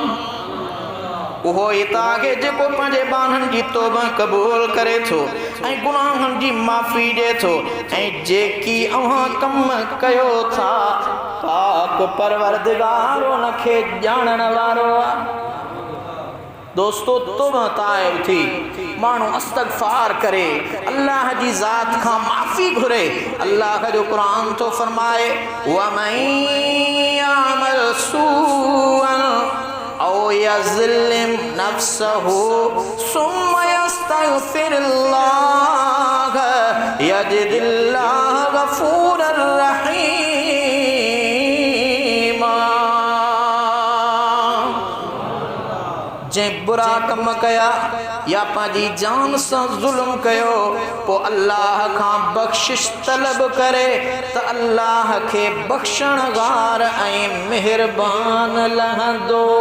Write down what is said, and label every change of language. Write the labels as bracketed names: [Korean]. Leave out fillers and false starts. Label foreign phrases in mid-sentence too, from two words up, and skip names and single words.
[Sindhi] उहो ई तव्हांखे जेको पंहिंजे बाननि जी तौबह क़बूल करे थो ऐं गुनाहनि जी माफ़ी ॾिए थो ऐं जेकी अव्हां कम कयो था पाक परवरदिगार उनखे ॼाणण वारो आहे। दोस्तो तौबह ताइब थी माण्हू इस्तग़फ़ार करे अल्लाह जी ज़ात खां माफ़ी घुरे। अल्लाह जो क़ुरान तो फरमाए [Arabic] ومن يعمل سوءا أو يظلم نفسه ثم يستغفر الله يجد الله غفورا رحيما. [Sindhi] जंहिं बुरा कम कया या पंहिंजी जान सां ज़ुल्म कयो पोइ अल्लाह खां बख़्शिश तलब करे त अल्लाह खे बख़्शणहार ऐं मेहरबान लहंदो।